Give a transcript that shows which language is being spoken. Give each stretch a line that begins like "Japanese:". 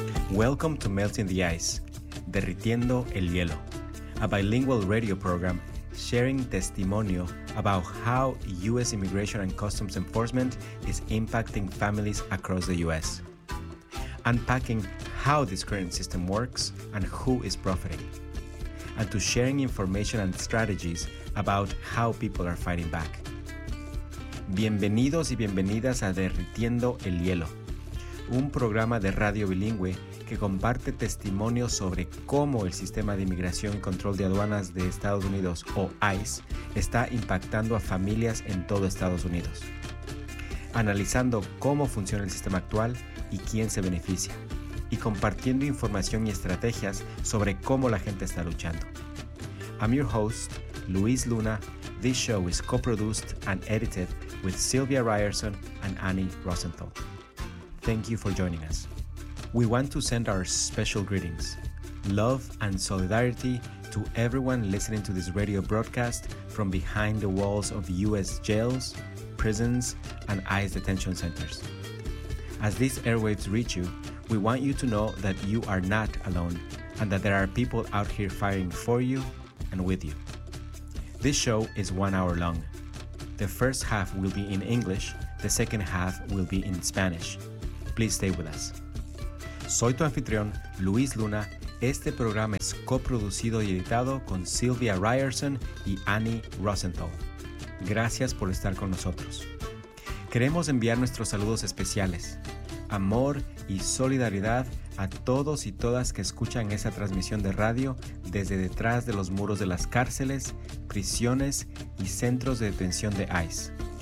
English: Welcome to Melting the Ice, Derritiendo el Hielo, a bilingual radio program sharing testimonio about how U.S. Immigration and Customs Enforcement is impacting families across the U.S., unpacking how this current system works and who is profiting, and to sharing information and strategies about how people are fighting back.
Spanish: Bienvenidos y bienvenidas a Derritiendo el Hielo, un programa de radio bilingüe que comparte testimonios sobre cómo el sistema de inmigración y control de aduanas de Estados Unidos, o ICE, está impactando a familias en todo Estados Unidos, analizando cómo funciona el sistema actual y quién se beneficia, y compartiendo información y estrategias sobre cómo la gente está luchando.
English: I'm your host, Luis Luna. This show is co-produced and edited with Sylvia Ryerson and Annie Rosenthal. Thank you for joining us. We want to send our special greetings, love and solidarity to everyone listening to this radio broadcast from behind the walls of U.S. jails, prisons, and ICE detention centers. As these airwaves reach you, we want you to know that you are not alone and that there are people out here fighting for you and with you. This show is 1 hour long. The first half will be in English, the second half will be in Spanish. Please stay with us.
Spanish: Soy tu anfitrión, Luis Luna. Este programa es coproducido y editado con Sylvia Ryerson y Annie Rosenthal. Gracias por estar con nosotros. Queremos enviar nuestros saludos especiales, amor y solidaridad a todos y todas que escuchan esa transmisión de radio desde detrás de los muros de las cárceles, prisiones y centros de detención de ICE.